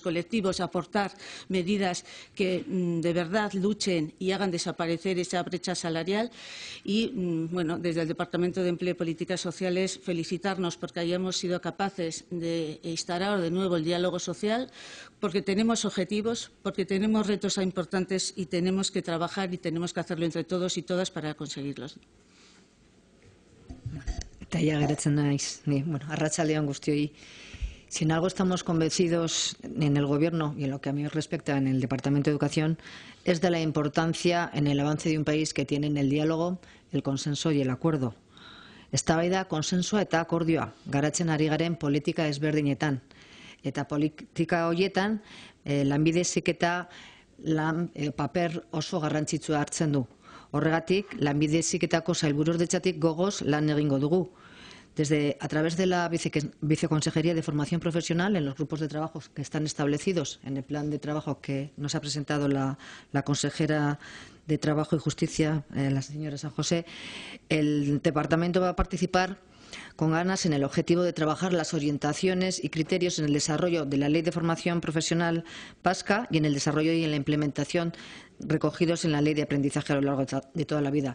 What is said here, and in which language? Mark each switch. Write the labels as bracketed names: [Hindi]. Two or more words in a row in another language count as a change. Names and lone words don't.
[Spanish] colectivos aportar medidas que de verdad luchen y hagan desaparecer esa brecha salarial y, bueno, desde el Departamento de Empleo y Políticas Sociales felicitarnos porque hayamos sido capaces de instaurar de nuevo el diálogo social, porque tenemos objetivos, porque tenemos retos importantes y tenemos que trabajar y tenemos que hacerlo entre todos y todas para conseguirlos. [Basque] Eta ja geratzen naiz, arratsaldeon guztioi. [Spanish] Si en algo estamos convencidos en el Gobierno y en lo que a mí respecta en el Departamento de Educación es de la importancia en el avance de un país que tienen el diálogo, el consenso y el acuerdo. [Basque] Eztabaida, konsensoa eta akordioa garatzen ari garen politika ezberdinetan. Eta politika horietan lanbide heziketa paper oso garrantzitsua hartzen du. Horregatik, lanbide heziketako sailburuordetzatik gogoz lan egingo dugu. [Spanish] A través de la Viceconsejería de Formación Profesional, en los grupos de trabajo que están establecidos en el plan de trabajo que nos ha presentado la consejera de Trabajo y Justicia, la señora San José, el departamento va a participar con ganas en el objetivo de trabajar las orientaciones y criterios en el desarrollo de la Ley de Formación Profesional vasca y en el desarrollo y en la implementación recogidos en la Ley de Aprendizaje a lo largo de toda la vida.